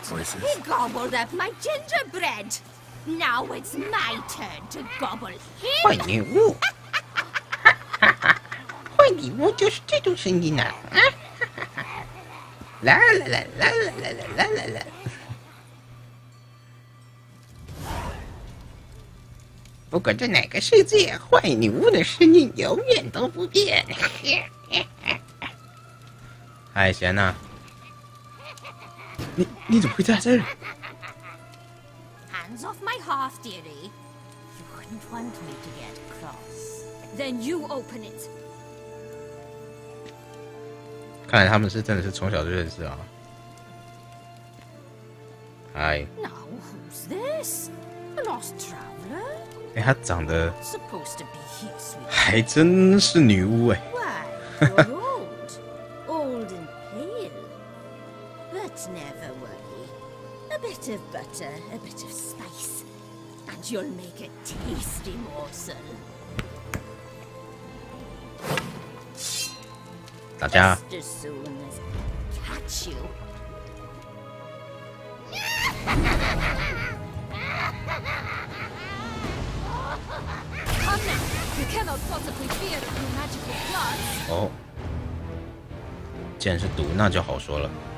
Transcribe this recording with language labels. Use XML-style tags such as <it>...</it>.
<en>He gobbled up my gingerbread. Now it's my turn to gobble him.</en> <zh>坏礼物，坏礼物就是这种声音啊！啦啦啦啦啦啦啦啦啦！不管在哪个世界，坏女巫的声音永远都不变。嗨，贤娜，你怎么会在这儿</zh> <en>Hands off my hearth, dearie. You wouldn't want me to get cross. Then you open it.</en> <zh>看来他们是真的是从小就认识啊。嗨。</zh> <en>Now who's this? A lost traveler?</en> <zh>哎，她长得</zh> <en>Supposed to be here, sweet.</en> <zh>还真是女巫哎。</zh> <en>Why, you're old and pale. But never worry. A bit of butter, a bit of spice, and you'll make a tasty morsel.</en> <zh>大家。</zh> <en>Just as soon as I catch you. Come now! You cannot possibly fear through magical plants.</en> <zh>哦，既然是毒，那就好说了。</zh>